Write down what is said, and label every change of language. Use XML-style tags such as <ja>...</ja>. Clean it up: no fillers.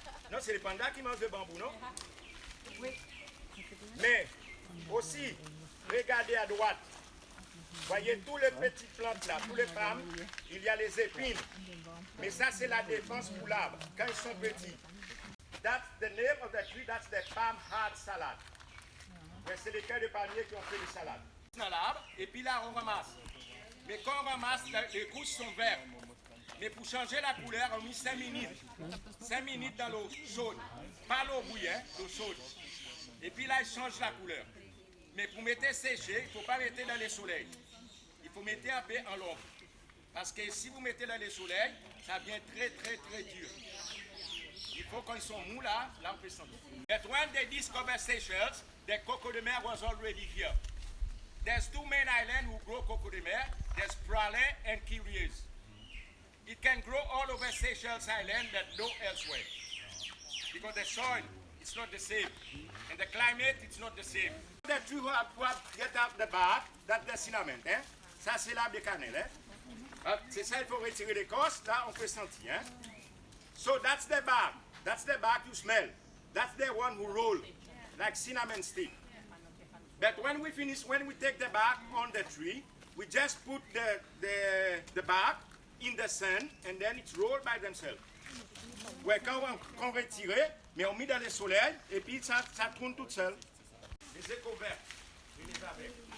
<fr>Non, c'est les pandas qui mangent le bambou, non? Oui. Mais aussi, regardez à droite. Voyez tous les petites plantes là, tous les pommes, il y a les épines. Mais ça, c'est la défense pour l'arbre, quand ils sont petits.</fr> <en>That's the name of the tree, that's the palm heart salad.</en> <fr>Ouais, c'est les cœurs de palmier qui ont fait les salades. Dans l'arbre, et puis là, on ramasse. Mais quand on ramasse, les couches sont vertes. Mais pour changer la couleur, on met 5 minutes. 5 minutes dans l'eau chaude. Pas l'eau bouillante, l'eau chaude. Et puis là, il change la couleur. Mais pour mettre sécher, il ne faut pas mettre dans le soleil. Il faut mettre un peu en l'ombre. Parce que si vous mettez dans le soleil, ça devient très dur. Il faut quand ils sont mous là on peut sentir.</fr> <en>But when they discovered Seychelles, the cocoa de mer was already here. There's 2 main islands who grow cocoa de mer. There's Praslin and Kyries. It can grow all over Seychelles Island, but no elsewhere. Because the soil, it's not the same. And the climate, it's not the same. The tree will get out the bark, that's the cinnamon. Hein?</en> <fr>Ça, c'est l'arbre de cannelle. Hein? C'est ça, il faut retirer l'écorce. Là, on peut sentir. Hein?</fr> <en>So that's the bark. That's the bark you smell. That's the one who roll, like cinnamon stick. But when we take the bark on the tree, we just put the bark in the sun, and then it's rolled by themselves.</en> <fr>Ouais, quand on retire, mais on met dans le soleil, et puis ça tourne tout seul. Les échos verts, je les avais.</fr>